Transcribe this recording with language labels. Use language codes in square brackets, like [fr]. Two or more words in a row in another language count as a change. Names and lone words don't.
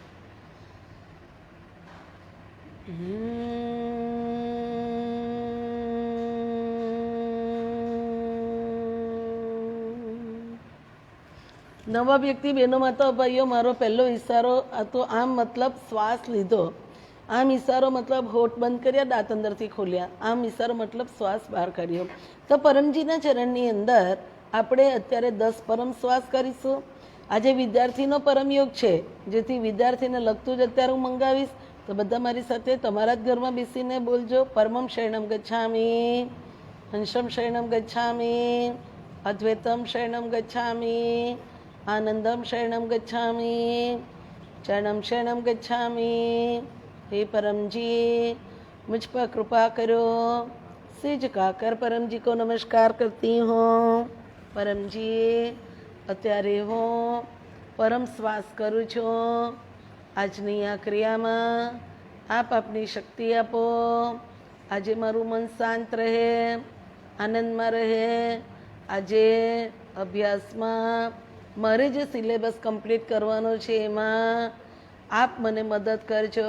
[gu] નવા વ્યક્તિ બહેનોમાં તો ભાઈઓ મારો પહેલો ઈશારો આ તો આમ મતલબ શ્વાસ લીધો, આમ ઈશારો મતલબ હોઠ બંધ કર્યા, દાંત અંદરથી ખોલ્યા, આમ ઈશારો મતલબ શ્વાસ બહાર કાઢ્યો. તો પરમજીના ચરણની અંદર આપણે અત્યારે 10 પરમ શ્વાસ કરીશું. આજે વિદ્યાર્થીનો પરમયોગ છે, જેથી વિદ્યાર્થીને લગતું જ અત્યારે હું મંગાવીશ. તો બધા મારી સાથે તમારા જ ઘરમાં બેસીને બોલજો. [sa] परमं शरणं गच्छामि, हंसं शरणं गच्छामि, अद्वैतं शरणं गच्छामि, आनन्दं शरणं गच्छामि, चरणं शरणं गच्छामि. [hi] हे परमजी, मुझ पर कृपा करो. सिर झुकाकर परमजी को नमस्कार करती हूँ. [gu] परमजी, અત્યારે હું પરમ શ્વાસ કરું છું. આજની આ ક્રિયામાં આપ આપની શક્તિ આપો. આજે મારું મન શાંત રહે, આનંદમાં રહે. આજે અભ્યાસમાં મારે જે [en] syllabus complete [gu] કરવાનો છે એમાં આપ મને મદદ કરજો.